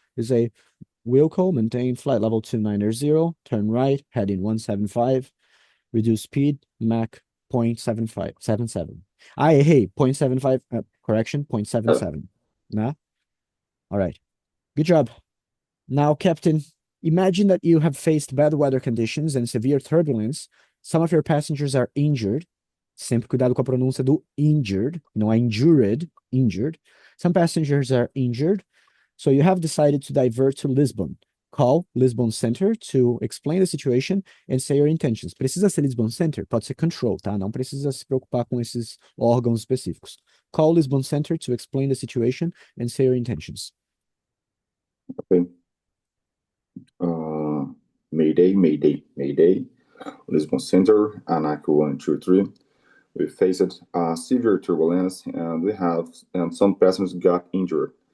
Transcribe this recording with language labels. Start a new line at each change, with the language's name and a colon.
English: You say, Wilco, maintain flight level 290, turn right, heading 175, reduce speed, Mach 0.7577. Ah, hey, 0.75, correction, 0.77. Nah? All right. Good job. Now, Captain, imagine that you have faced bad weather conditions and severe turbulence. Some of your passengers are injured.
Portuguese: Sempre cuidado com a pronúncia do injured, não é injured, injured.
English: Some passengers are injured, so you have decided to divert to Lisbon. Call Lisbon Center to explain the situation and say your intentions.
Portuguese: Precisa ser Lisbon Center? Pode ser control, tá? Não precisa se preocupar com esses órgãos específicos.
English: Call Lisbon Center to explain the situation and say your intentions. Okay. Mayday, Mayday, Mayday. Lisbon Center, ANAC 123. We faced severe turbulence and some passengers got injured.